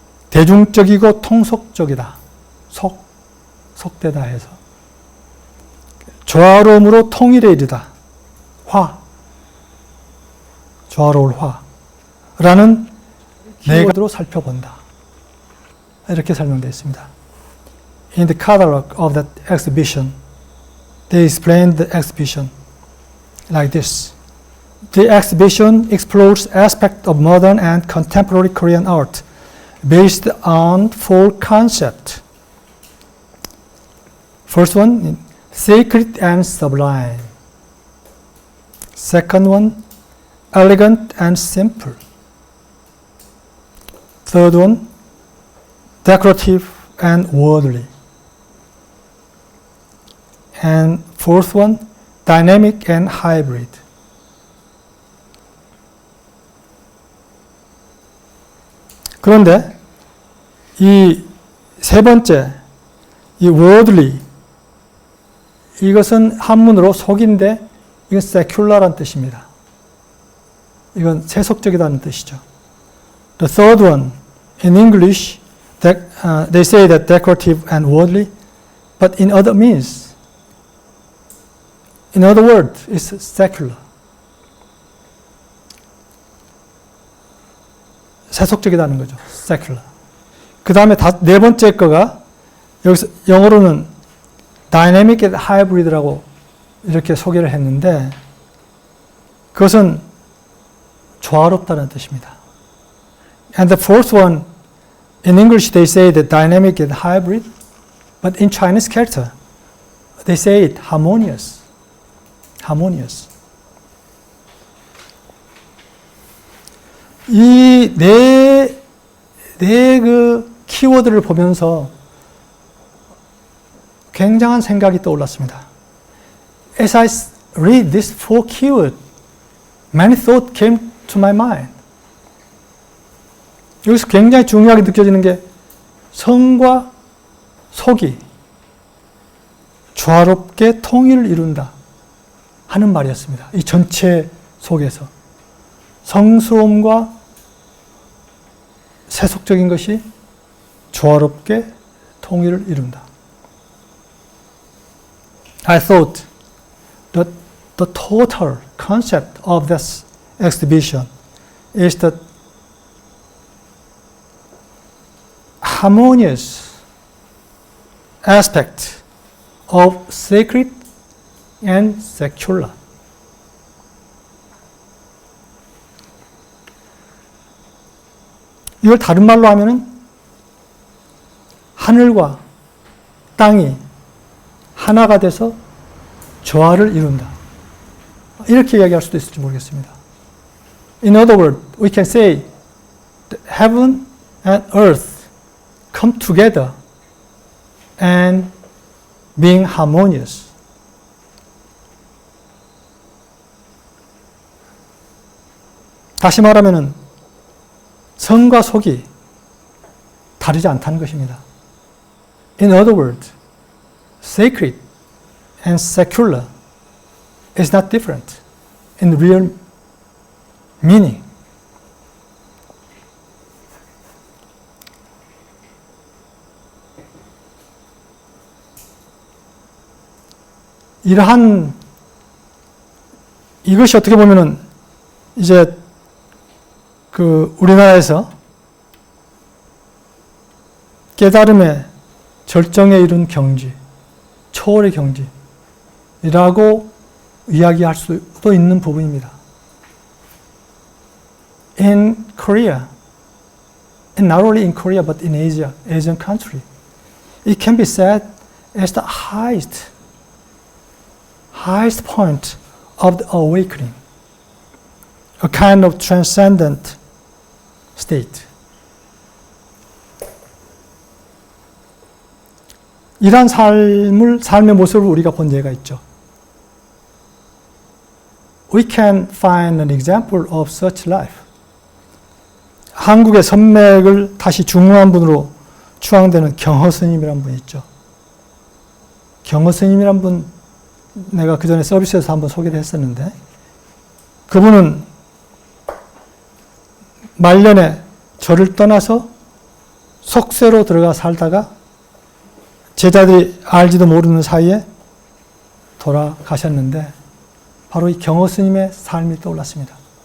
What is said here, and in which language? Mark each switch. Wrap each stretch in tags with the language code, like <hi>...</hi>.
<ko>대중적이고 통속적이다. 속되다 해서. 조화로움으로 통일에 이르다. 조화로울 화라는 키워드로 살펴본다. 이렇게 설명되어 있습니다.</ko> <en>In the catalog of that exhibition, they explained the exhibition like this. The exhibition explores aspects of modern and contemporary Korean art based on four concepts. First one, sacred and sublime. Second one, elegant and simple. Third one, decorative and worldly. And fourth one, dynamic and hybrid.</en> <ko>그런데 이 세 번째, 이 worldly, 이것은 한문으로 속인데 이건 secular란 뜻입니다. 이건 세속적이다는 뜻이죠.</ko> <en>The third one, in English, they say that decorative and worldly, but in other means, in other words, it's secular.</en> <ko>세속적이다는 거죠. secular. 그 다음에 네 번째 거가 여기서 영어로는</ko> <en>dynamic and hybrid</en> <ko>라고 이렇게 소개를 했는데 그것은 조화롭다는 뜻입니다.</ko> <en>And the fourth one, in English they say that dynamic and hybrid, but in Chinese character they say it harmonious. harmonious.</en> <ko>이 네 네 그 키워드를 보면서 굉장한 생각이 떠올랐습니다.</ko> <en>As I read these four keywords, many thoughts came to my mind.</en> <ko>여기서 굉장히 중요하게 느껴지는 게 성과 속이 조화롭게 통일을 이룬다 하는 말이었습니다. 이 전체 속에서 성스러움과 세속적인 것이 조화롭게 통일을 이룬다.</ko> <en>I thought that the total concept of this exhibition is the harmonious aspect of sacred and secular.</en> <ko>이걸 다른 말로 하면은 하늘과 땅이 하나가 돼서 조화를 이룬다. 이렇게 이야기할 수도 있을지 모르겠습니다.</ko> <en>In other words, we can say that heaven and earth come together and being harmonious.</en> <ko>다시 말하면은 성과 속이 다르지 않다는 것입니다.</ko> <en>In other words, sacred and secular is not different in real meaning.</en> <ko>이것이 어떻게 보면은 이제 우리나라에서 깨달음의 절정에 이른 경지, 초월의 경지라고 이야기할 수도 있는 부분입니다.</ko> <en>In Korea, and not only in Korea but in Asia, Asian country, it can be said as the highest point of the awakening, a kind of transcendent state.</en> <ko>이러한 삶의 모습을 우리가 본 예가 있죠.</ko> <en>We can find an example of such life.</en> <ko>한국의 선맥을 다시 중후한 분으로 추앙되는 경허 스님이라는 분이 있죠. 경허 스님이라는 분 내가 그 전에 서비스에서 한번 소개를 했었는데 그분은 말년에 절을 떠나서 속세로 들어가 살다가 제자들이 알지도 모르는 사이에 돌아가셨는데 바로 이 경허 스님의 삶이 떠올랐습니다.</ko>